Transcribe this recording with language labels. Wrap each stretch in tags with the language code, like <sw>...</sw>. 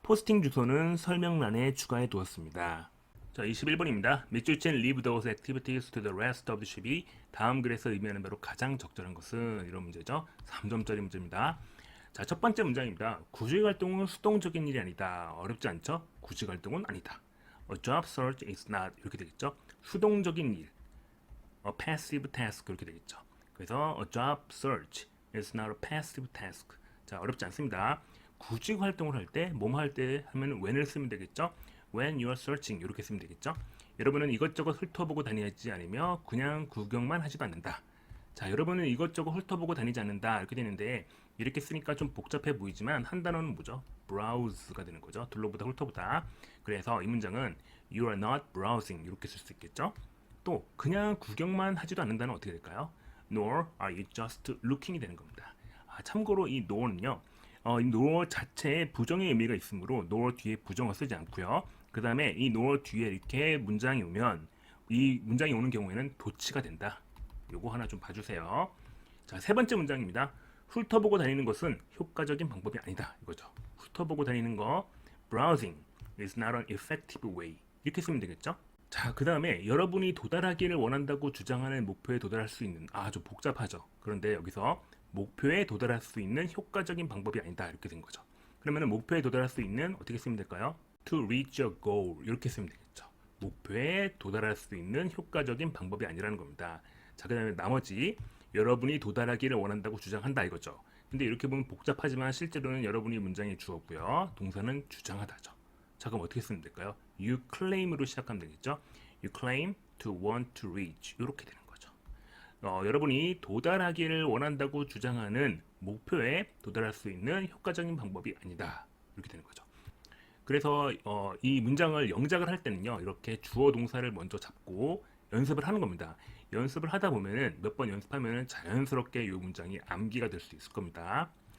<ko>포스팅 주소는 설명란에 추가해 두었습니다. 자, 21번입니다. Mr.</ko> <en>Chen leave those activities to the rest of the ship</en> <ko>이 다음 글에서 의미하는 바로 가장 적절한 것은 이런 문제죠. 3점짜리 문제입니다. 자, 첫 번째 문장입니다. 구직 활동은 수동적인 일이 아니다. 어렵지 않죠? 구직 활동은 아니다.</ko> <en>A job search is not</en> <ko>이렇게 되겠죠. 수동적인 일.</ko> <en>A passive task</en> <ko>그렇게 되겠죠. 그래서</ko> <en>a job search is not a passive task.</en> <ko>자, 어렵지 않습니다. 구직 활동을 할 때, 뭐뭐 할 때 하면 when을 쓰면 되겠죠.</ko> <en>When you are searching</en> <ko>이렇게 쓰면 되겠죠. 여러분은 이것저것 훑어보고 다니지 않으며 그냥 구경만 하지도 않는다. 자, 여러분은 이것저것 훑어보고 다니지 않는다 이렇게 되는데 이렇게 쓰니까 좀 복잡해 보이지만 한 단어는 뭐죠? browse가 되는 거죠. 둘러보다 훑어보다. 그래서 이 문장은</ko> <en>you are not browsing</en> <ko>이렇게 쓸 수 있겠죠. 또 그냥 구경만 하지도 않는다는 어떻게 될까요?</ko> <en>Nor are you just looking이</en> <ko>되는 겁니다. 참고로 이 nor는요, 이 nor 자체에 부정의 의미가 있으므로 nor 뒤에 부정어 쓰지 않고요. 그 다음에 이 nor 뒤에 이렇게 문장이 오면 이 문장이 오는 경우에는 도치가 된다. 요거 하나 좀 봐주세요. 자, 세 번째 문장입니다. 훑어보고 다니는 것은 효과적인 방법이 아니다. 이거죠. 훑어보고 다니는 거</ko> <en>browsing is not an effective way</en> <ko>이렇게 쓰면 되겠죠. 자, 그 다음에 여러분이 도달하기를 원한다고 주장하는 목표에 도달할 수 있는 좀 복잡하죠. 그런데 여기서 목표에 도달할 수 있는 효과적인 방법이 아니다 이렇게 된 거죠. 그러면 목표에 도달할 수 있는 어떻게 쓰면 될까요?</ko> <en>To reach your goal</en> <ko>이렇게 쓰면 되겠죠. 목표에 도달할 수 있는 효과적인 방법이 아니라는 겁니다. 자, 그 다음에 나머지 여러분이 도달하기를 원한다고 주장한다 이거죠. 근데 이렇게 보면 복잡하지만 실제로는 여러분이 문장이 주었고요. 동사는 주장하다죠. 자, 그럼 어떻게 쓰면 될까요?</ko> <en>You claim</en> <ko>으로 시작하면 되겠죠.</ko> <en>You claim to want to reach</en> <ko>이렇게 되는 거죠. 여러분이 도달하기를 원한다고 주장하는 목표에 도달할 수 있는 효과적인 방법이 아니다 이렇게 되는 거죠. 그래서 이 문장을 영작을 할 때는요, 이렇게 주어 동사를 먼저 잡고 연습을 하는 겁니다. 연습을 하다 보면은 몇 번 연습하면은 자연스럽게 이 문장이 암기가 될 수 있을 겁니다.</ko>